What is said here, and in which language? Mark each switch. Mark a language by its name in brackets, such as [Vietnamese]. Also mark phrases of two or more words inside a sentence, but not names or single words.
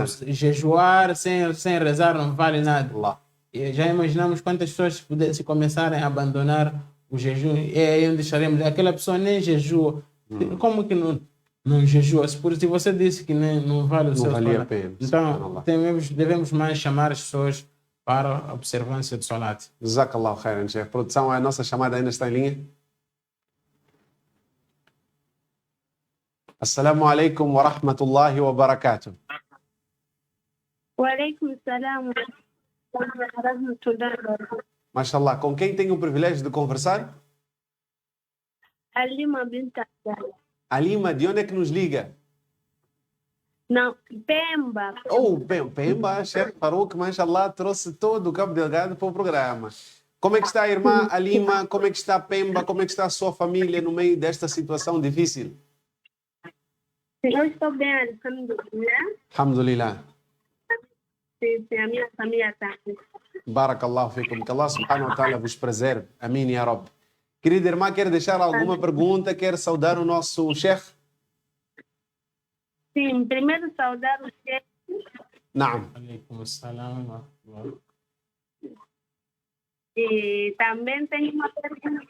[Portuguese] Jejuar sem rezar não vale nada. E já imaginamos quantas pessoas se começarem a abandonar o jejum, e aí onde estaremos? Aquela pessoa nem jejua. Como que não jejua? Se você disse que não vale o seu valia a pena. Então devemos mais chamar as pessoas para a observância do salat. [Arabic] جزاك الله خيراً، شيخ. [Portuguese] Produção, a nossa chamada ainda está em linha? [Arabic] السلام عليكم ورحمة الله وبركاته. وعليكم السلام ورحمة الله وبركاته. [Portuguese] Mashallah, com quem tenho o privilégio de conversar? Alima Binta. Alima, de onde é que nos liga? Não, Pemba. Oh, Pemba, Sheikh Farouk, mashallah, trouxe todo o Cabo Delgado para o programa. Como é que está a irmã Alima? Como é que está Pemba? Como é que está a sua família no meio desta situação difícil? Eu estou bem, alhamdulillah. Alhamdulillah. Sim, a minha família está aqui. [Arabic] بارك الله فيكم. [Portuguese] Que Allah [Arabic] سبحانه وتعالى [Portuguese] vos preserve. Amém, [Arabic] يا ربي. [Portuguese] Querida irmã, quer deixar alguma pergunta? Quer saudar o nosso Sheikh? Sim, primeiro saudar o Sheikh. Naam. [Arabic] عليكم السلام. [Portuguese] E também tenho uma pergunta.